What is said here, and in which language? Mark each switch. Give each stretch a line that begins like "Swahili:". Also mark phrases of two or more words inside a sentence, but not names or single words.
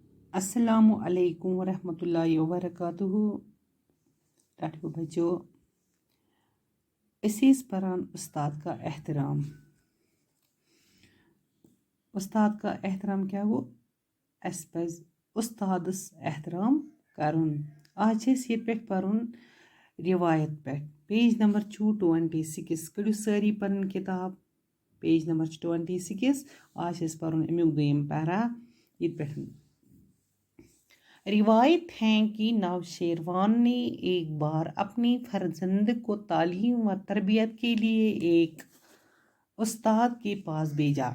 Arabic: السلام عليكم ورحمة الله وبركاته.
Kashmiri: टाठियो बच्चों, असी परान
Hindi: उस्ताद का एहतराम। उस्ताद का एहतराम
Kashmiri: क्या गो? अस पज उस्तादस एहतराम करुन। आज ये पे परुन रिवायत पे
English: page number
Kashmiri: 26। कड़ू सारी पन किताब।
English: page number
Kashmiri: 26। आज परुन अमुक दोयम पैरा।
Hindi: ये पे रिवायत है कि नौशेरवान ने एक बार अपनी फर्जंद को तालीम व तरबियत के लिए एक उस्ताद के पास भेजा।